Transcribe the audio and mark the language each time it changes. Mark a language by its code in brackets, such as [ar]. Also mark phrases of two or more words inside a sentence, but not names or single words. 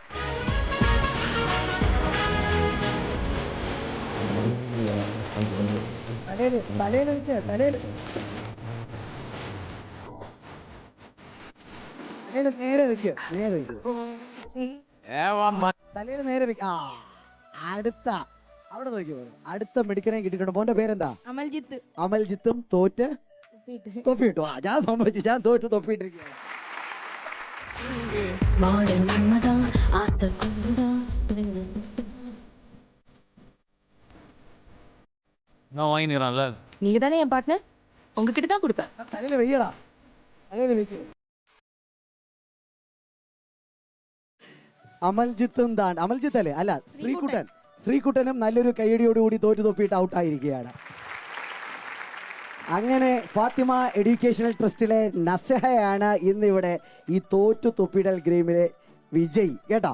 [ml] നേരെ വെക്കുക, നേരെ തലയിൽ നേരെ വെക്ക. അടുത്ത അവിടെ നോക്കി. അടുത്ത മെഡിക്കനെ കിട്ടിയിട്ടുണ്ട്. മോന്റെ പേരെന്താ? അമൽജിത്തും തോറ്റ് തൊപ്പിയിട്ടു. ഞാൻ സംഭവിച്ചു, ഞാൻ തോറ്റ് തൊപ്പിയിട്ടിരിക്കുകയാണ്. [ta] நான் வாங்கிடுறான்ல. நீங்க தானே என் பார்ட்னர், உங்ககிட்ட தான் கொடுப்பேன். [ml] തലയിൽ വെയ്യടാ, തലയിൽ വെക്ക്. അമൽജിത്തും അമൽജിത്ത് അല്ലേ? അല്ല, ശ്രീകുട്ടനും നല്ലൊരു കൈയടിയോടുകൂടി തോറ്റു തൊപ്പിയിട്ട് ഔട്ട് ആയിരിക്കുകയാണ്. അങ്ങനെ ഫാത്തിമ എഡ്യൂക്കേഷണൽ ട്രസ്റ്റിലെ നസഹയാണ് ഇന്നിവിടെ ഈ തോറ്റു തൊപ്പിയിടൽ ഗെയിമിലെ വിജയ് കേട്ടോ.